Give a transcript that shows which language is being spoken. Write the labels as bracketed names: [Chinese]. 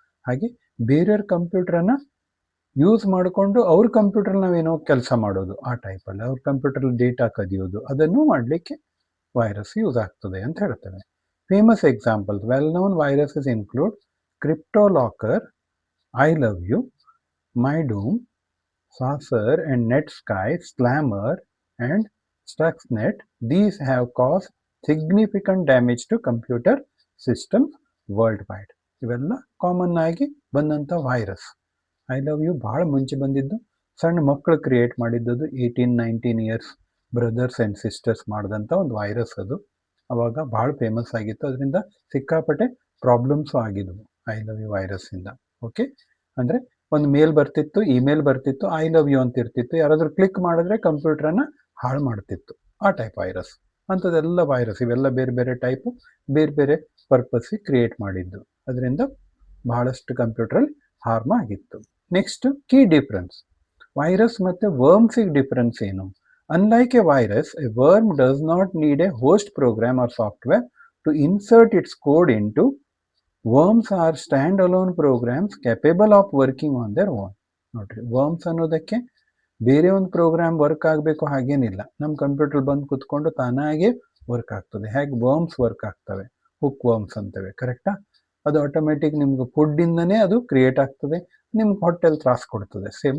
[Kannada] ಹಾಗೆ ಬೇರೆಯವ್ರ ಕಂಪ್ಯೂಟ್ರನ್ನು ಯೂಸ್ ಮಾಡಿಕೊಂಡು ಅವ್ರ ಕಂಪ್ಯೂಟ್ರಲ್ಲಿ ನಾವೇನೋ ಕೆಲಸ ಮಾಡೋದು, ಆ ಟೈಪಲ್ಲಿ ಅವ್ರ ಕಂಪ್ಯೂಟ್ರಲ್ಲಿ ಡೇಟಾ ಕದಿಯೋದು, ಅದನ್ನು ಮಾಡಲಿಕ್ಕೆ ವೈರಸ್ ಯೂಸ್ ಆಗ್ತದೆ ಅಂತ ಹೇಳ್ತೇವೆ. [English] famous examples, well known viruses include CryptoLocker, I love you, MyDoom, Saucer and NetSky, Slammer and Stuxnet, these have caused significant damage to computer systems world [Kannada] ಇವೆಲ್ಲ ಕಾಮನ್ ಆಗಿ ಬಂದಂಥ ವೈರಸ್. ಐ ಲವ್ ಯು ಭಾಳ ಮುಂಚೆ ಬಂದಿದ್ದು, ಸಣ್ಣ ಮಕ್ಕಳು create ಮಾಡಿದ್ದದು 18-19 years brothers and sisters ಮಾಡಿದಂಥ ಒಂದು ವೈರಸ್ ಅದು. ಅವಾಗ ಭಾಳ ಫೇಮಸ್ ಆಗಿತ್ತು, ಅದರಿಂದ ಸಿಕ್ಕಾಪಟ್ಟೆ ಪ್ರಾಬ್ಲಮ್ಸು ಆಗಿದ್ವು ಐ ಲವ್ ಯು ವೈರಸ್ಸಿಂದ. ಓಕೆ, ಅಂದರೆ ಒಂದು ಮೇಲ್ ಬರ್ತಿತ್ತು, ಇಮೇಲ್ ಬರ್ತಿತ್ತು, ಐ ಲವ್ ಯು ಅಂತ ಇರ್ತಿತ್ತು, ಯಾರಾದರೂ ಕ್ಲಿಕ್ ಮಾಡಿದ್ರೆ ಕಂಪ್ಯೂಟ್ರನ್ನ ಹಾಳು ಮಾಡ್ತಿತ್ತು. ಆ ಟೈಪ್ ವೈರಸ್, ಅಂಥದ್ದೆಲ್ಲ ವೈರಸ್, ಇವೆಲ್ಲ ಬೇರೆ ಬೇರೆ ಟೈಪು, ಬೇರೆ ಬೇರೆ ಪರ್ಪಸ್ಸಿಗೆ ಕ್ರಿಯೇಟ್ ಮಾಡಿದ್ದು. ಅದರಿಂದ ಬಹಳಷ್ಟು ಕಂಪ್ಯೂಟ್ರಲ್ಲಿ ಹಾರ್ಮ್ ಆಗಿತ್ತು. [English] next key difference, [Kannada] ವೈರಸ್ ಮತ್ತು ವರ್ಮ್ಸಿಗೆ ಡಿಫ್ರೆನ್ಸ್ ಏನು? [English] Unlike a virus, a worm does not need a host program or software to insert its code into. Worms are standalone programs capable of working on their own. [Kannada] ನೋಡ್ರಿ, worms ಅನ್ನೋದಕ್ಕೆ ಬೇರೆ ಒಂದು program work ಆಗಬೇಕು ಹಾಗೇನಿಲ್ಲ, ನಮ್ಮ computer ಬಂದು ಕುತ್ಕೊಂಡು ತಾನಾಗೆ ವರ್ಕ್ ಆಗ್ತದೆ. ಹೇಗೆ ವರ್ಮ್ಸ್ ವರ್ಕ್ ಆಗ್ತವೆ, ಹುಕ್ ವರ್ಮ್ಸ್ ಅಂತವೆ, ಕರೆಕ್ಟಾ? ಅದು ಆಟೋಮೆಟಿಕ್ ನಿಮ್ಗೆ ಫುಡ್ಡಿಂದನೇ ಅದು ಕ್ರಿಯೇಟ್ ಆಗ್ತದೆ, ನಿಮ್ಗೆ ಹೊಟ್ಟೆಲ್ ತ್ರಾಸ ಕೊಡ್ತದೆ.